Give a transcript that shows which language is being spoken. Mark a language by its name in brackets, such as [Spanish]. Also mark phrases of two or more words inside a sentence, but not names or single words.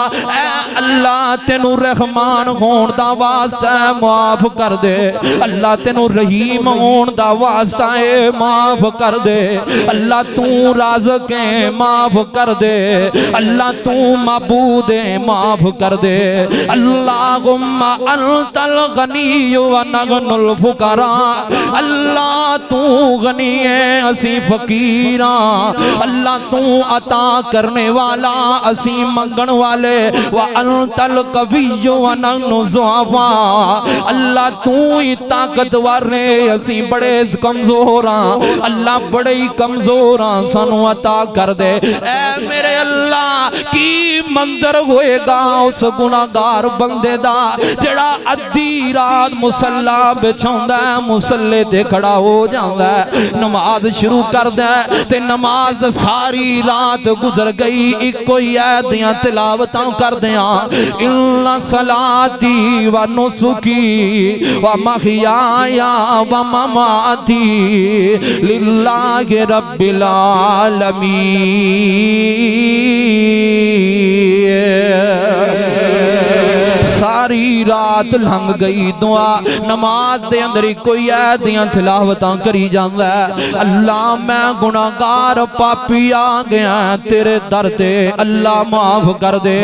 [Punjabi] اے اللہ تینوں رحمان ہون دا واسطہ ہے معاف کر دے، اللہ تینوں رحیم ہون دا واسطہ ہے معاف کر دے، اللہ توں رازق ہے معاف کر دے، اللہ توں معبود ہے معاف کر دے. [Arabic] اللهم أنت الغني ونحن الفقراء, [Punjabi] اللہ توں غنی ہے اسی فقیر، اللہ توں عطا کرنے والا اسی منگن والے. [Arabic] وأنت القوي ونحن الضعفاء, [Punjabi] اللہ توں ہی طاقتور نے اسی بڑے کمزور ہاں، اللہ بڑے ہی کمزور ہاں سانوں عطا کر دے. اے میرے اللہ کی منظر ہووے گا اس گناہگار بندے دا جیہڑا ادھی رات مصلیٰ وچھاؤندا ہے، مصلے تے کھڑا ہو جاندا ہے، نماز شروع کردا ہے تے نماز ساری رات گزر گئی اکو ہی آیت دیاں تلاوتاں کردیاں. [Arabic] إن صلاتي ونسكي ومحياي ومماتي لله رب العالمين. [Punjabi] ساری رات لنگھ گئی دعا نماز دے اندر کوئی آیت دیاں تلاوتاں کری جاندا ہے. اللہ میں گناہگار پاپی آ گیا تیرے در تے، اللہ معاف کر دے.